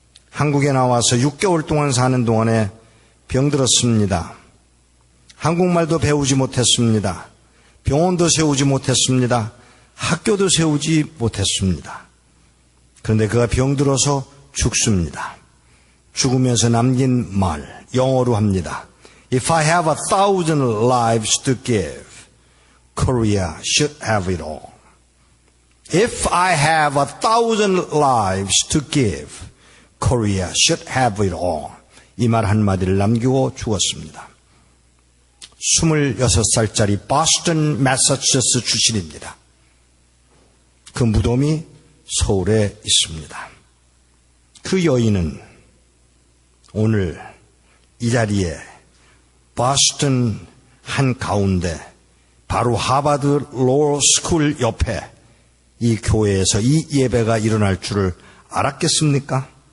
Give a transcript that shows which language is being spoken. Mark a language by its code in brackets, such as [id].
[ko] 한국에 나와서 6개월 동안 사는 동안에 병들었습니다. 한국말도 배우지 못했습니다. 병원도 세우지 못했습니다. 학교도 세우지 못했습니다. 그런데 그가 병들어서 죽습니다. 죽으면서 남긴 말, 영어로 합니다. [en] If I have 1,000 lives to give, Korea should have it all. If I have 1,000 lives to give, Korea should have it all. [ko] 이 말 한마디를 남기고 죽었습니다. 26살짜리 보스턴 매사추세츠 출신입니다. 그 무덤이 서울에 있습니다. 그 여인은 오늘 이 자리에 보스턴 한가운데 바로 하버드 로우 스쿨 옆에 이 교회에서 이 예배가 일어날 줄을 알았겠습니까?